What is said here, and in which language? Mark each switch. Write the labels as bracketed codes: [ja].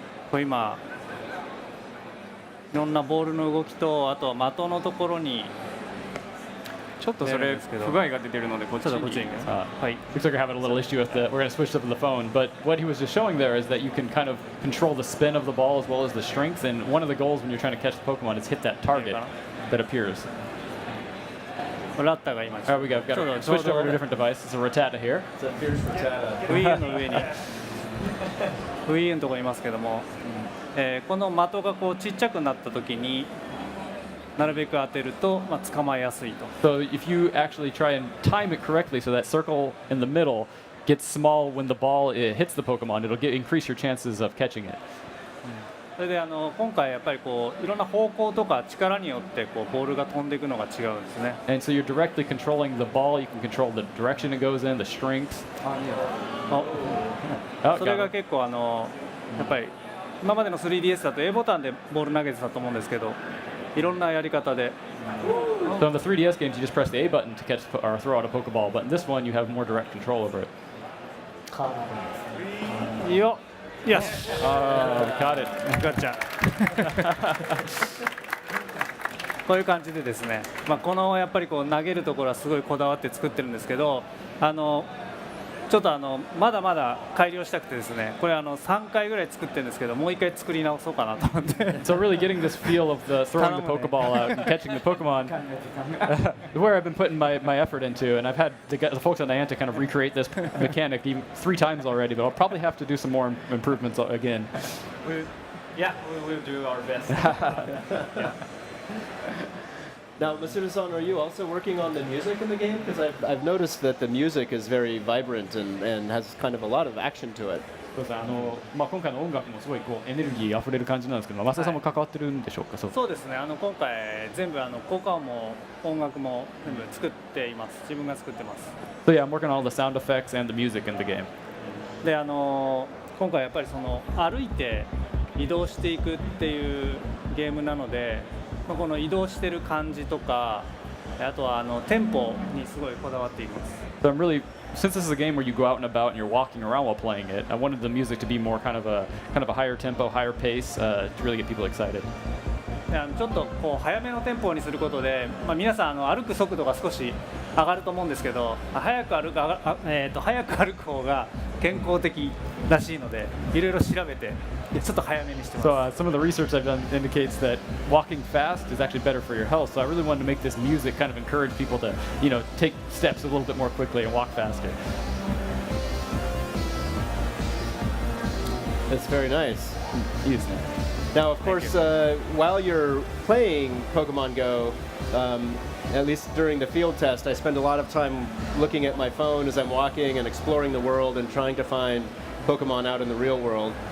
[ja] これ今いろんなボールの動きと、あと的のところにちょっとそれ不具合が出てるのでこっちに。はい。 [en] Looks like we're having a little issue with we're going to switch up the phone, but what he was just showing there is that you can kind of control the spin of the ball as well as the strength, and one of the goals when you're trying to catch the Pokemon is hit that target that appears. [ja] ラッタが今 [en] Alright, we've got switched over to a different device. It's a Rattata here. It's a fierce Rattata. [ja] Wii U の上にWii U のところにいますけども、この的がちっちゃくなった時になるべく当てると、捕まえやすいと。 [en] So if you actually try and time it correctly, so that circle in the middle gets small when the ball hits the Pokemon, it'll increase your chances of catching it. [ja] それで今回やっぱりいろんな方向とか力によってボールが飛んでいくのが違うんですね。 [en] And so you're directly controlling the ball. You can control the direction it goes in, the strength. [ja] それが結構やっぱり今までの 3DS だと A ボタンでボール投げてたと思うんですけど、いろんなやり方で。 [en] So in the 3DS games, you just press the A button to catch or throw out a Pokeball, but in this one, you have more direct control over it. [ja] いいよ。よし。 [en] Got it. [ja] ガッチャ。こういう感じでですね、このやっぱり投げるところはすごいこだわって作ってるんですけど、ちょっとまだまだ改良したくてですね、これ3回ぐらい作ってるんですけど、もう1回作り直そうかなと思って。 [en] So really getting this feel of the throwing the Pokeball out and catching the Pokemon, where I've been putting my effort into, and I've had the folks at Niantic kind of recreate this mechanic even 3 times already, but I'll probably have to do some more improvements again. Yeah, we will do our best. Now, Masuda-san, are you also working on the music in the game? Because I've noticed that the music is very vibrant and has kind of a lot of action to it. [ja] そうですね今回の音楽もすごいエネルギーあふれる感じなんですけど、増田さんも関わってるんでしょうか。そうですね。今回全部効果音も音楽も全部作っています。自分が作ってます。 [en] So yeah, I'm working on all the sound effects and the music in the game. [ja] で今回やっぱり歩いて移動していくっていうゲームなので、この移動してる感じとか、あとはテンポにすごいこだわっています。 [en] So I'm really, since this is a game where you go out and about and you're walking around while playing it, I wanted the music to be more kind of a higher tempo, higher pace to really get people excited. [ja] ちょっと早めのテンポにすることで、皆さん歩く速度が少し上がると思うんですけど、早く歩く方が健康的らしいので、いろいろ調べてちょっと早めにしてます。 [en] So some of the research I've done indicates that walking fast is actually better for your health. So I really wanted to make this music kind of encourage people to, take steps a little bit more quickly and walk faster. That's very nice. [ja] いいですね。 [en] Now, of course, while you're playing Pokemon Go, at least during the field test, I spend a lot of time looking at my phone as I'm walking and exploring the world and trying to find Pokemon out in the real world.